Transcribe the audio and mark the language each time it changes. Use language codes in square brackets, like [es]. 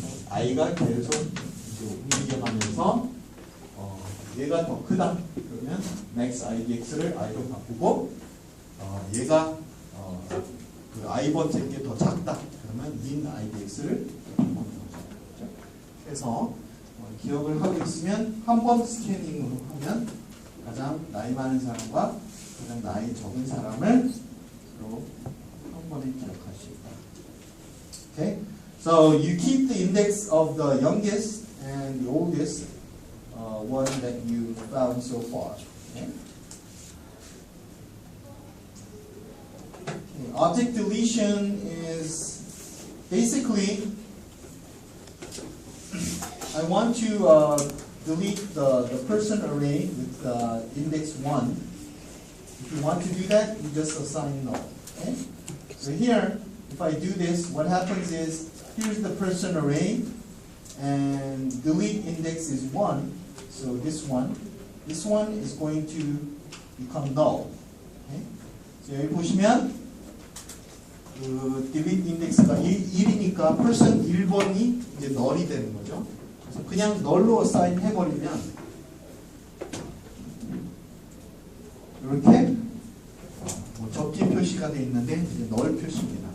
[ko] i가 계속 이제 움직여가면서 얘가 더 크다 그러면 max idx를 i로 바꾸고 얘가 그 i번째 게 더 작다 그러면 min idx를 바꾸는 거죠. 그래서 기억을 하고 있으면 한 번 스캐닝으로 하면 가장 나이 많은 사람과 가장 나이 적은 사람을 한 번에 기억할 수 있다. [en] Okay, so you keep the index of the youngest and the oldest one that you found so far. Okay? Okay. Object deletion is basically I want to delete the person array with index 1. If you want to do that, you just assign null. Okay? So here, if I do this, what happens is, here's the person array, and delete index is 1, so this one is going to become null. Okay? So [ko] 여기 보시면 그 delete index가 1이니까 person 1번이 이제 null이 되는 거죠. 그래서 그냥 null로 assign 해버리면 이렇게 뭐 접기 표시가 되어 있는데 이제 null 표시입니다.